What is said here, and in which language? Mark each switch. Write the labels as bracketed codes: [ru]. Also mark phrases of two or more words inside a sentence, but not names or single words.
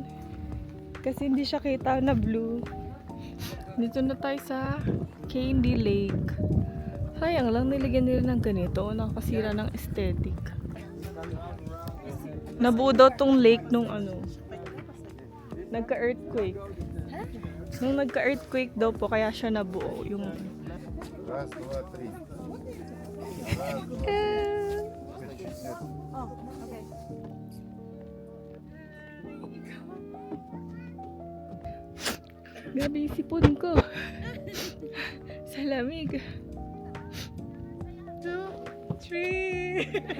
[tl] Kasi hindi siya kita na blue. Dito na tayo sa Candy Lake. Sayang lang, nilagyan nila ng ganito. Nakakasira ng aesthetic. Nabuo daw tong lake nung ano. Nagka-earthquake. Nung nagka-earthquake daw po, kaya siya nabuo. Yung... [ru] Раз, два, три. [tl] Grabe yung sipon ko. Sa lamig. 2, 3.